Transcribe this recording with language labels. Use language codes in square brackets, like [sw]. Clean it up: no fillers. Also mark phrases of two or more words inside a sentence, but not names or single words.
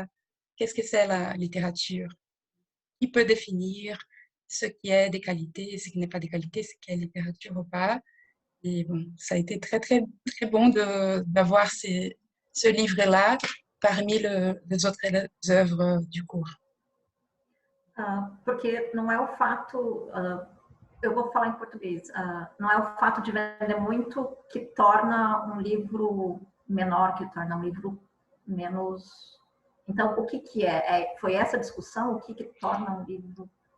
[fr] Qu'est-ce que c'est la littérature? Qui peut définir ce qui est des qualités, ce qui n'est pas des qualités, ce qui est littérature ou pas? Et bon, ça a été très, très, très bon d'avoir ce livre-là parmi les autres œuvres du cours. [pt] Porque não é o fato, eu vou falar em português, não é o fato de vender muito que torna um livro menor, que torna um livro menos... Então, o que é? Foi essa discussão? O que torna um livro...